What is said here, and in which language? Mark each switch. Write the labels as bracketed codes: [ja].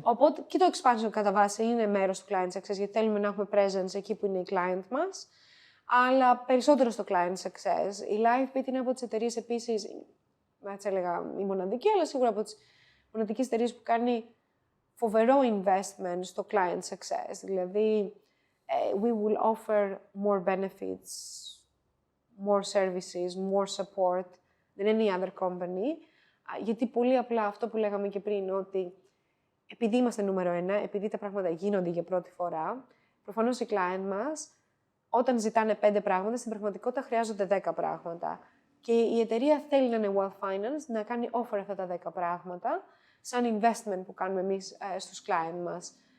[el] Οπότε και το expansion κατά βάση είναι μέρος του client success, γιατί θέλουμε να έχουμε presence εκεί που είναι οι client μας. Αλλά περισσότερο στο client success. Η LiveBeat είναι από τις εταιρείες επίσης, έτσι έλεγα η μοναδική, αλλά σίγουρα από τις μοναδικές εταιρείες που κάνει φοβερό investment στο client success. Δηλαδή, [en] we will offer more benefits, more services, more support than any other company. [el] Γιατί πολύ απλά αυτό που λέγαμε και πριν, ότι επειδή είμαστε νούμερο 1, επειδή τα πράγματα γίνονται για πρώτη φορά, προφανώς οι client μας, όταν ζητάνε 5 πράγματα, στην πραγματικότητα χρειάζονται 10 πράγματα. Και η εταιρεία θέλει να είναι Wealth Finance, να κάνει offer αυτά τα 10 πράγματα, σαν investment που κάνουμε εμείς στους client μας.